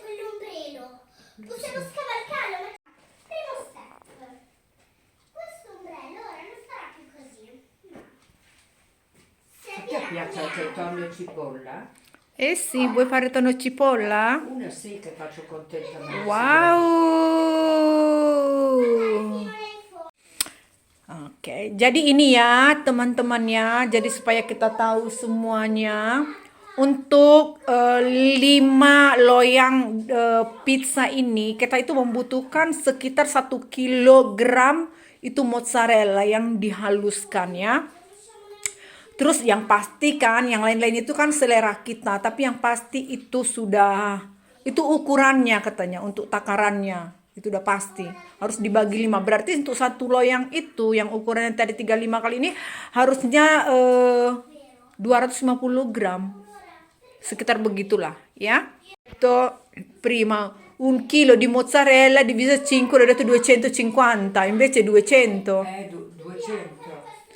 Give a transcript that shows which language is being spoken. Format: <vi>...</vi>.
<it>Possiamo scavalcarlo, ma primo step. Questo ombrello ora non sarà più così. No. A te piace il tonno e cipolla? Eh sì, vuoi fare tonno e cipolla? Una sì che faccio contenta Massimo. Wow.</it> <id>Oke, jadi ini ya teman-temannya. Jadi supaya kita tahu semuanya. Untuk 5 loyang pizza ini kita itu membutuhkan sekitar 1 kilogram itu mozzarella yang dihaluskan ya. Terus yang pasti kan yang lain-lain itu kan selera kita, tapi yang pasti itu ukurannya katanya untuk takarannya. Itu udah pasti harus dibagi 5. Berarti untuk 1 loyang itu yang ukurannya tadi 35 kali ini harusnya 250 gram. Sekitar begitulah ya.</id> <it>Itu prima 1 chilo di mozzarella diviso 5 ho detto 250, invece 200.</it>